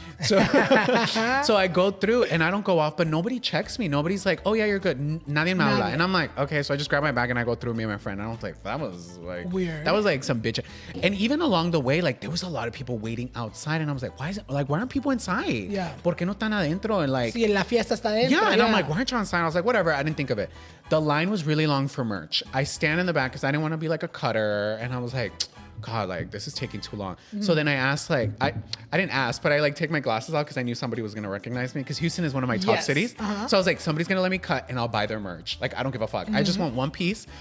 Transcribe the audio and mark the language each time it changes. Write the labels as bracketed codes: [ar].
[en] So, so I go through and I don't go off, but nobody checks me. Nobody's like, oh yeah, you're good. Nadie me habla. And I'm like, okay. So I just grab my bag and I go through, me and my friend. And I was like, that was like weird. That was like some bitch. And even along the way, like there was a lot of people waiting outside. And I was like, why aren't people inside? Yeah. [es] ¿Por qué no están adentro? And like, sí, la fiesta está adentro. [en] Yeah. And I'm like, why aren't you inside? I was like, whatever. I didn't think of it. The line was really long for merch. I stand in the back because I didn't want to be like a cutter. And I was like, God, like this is taking too long. So then I asked, like, I didn't ask, but I like take my glasses out because I knew somebody was gonna recognize me because Houston is one of my top cities. So I was like, somebody's gonna let me cut and I'll buy their merch. Like, I don't give a fuck. I just want one piece.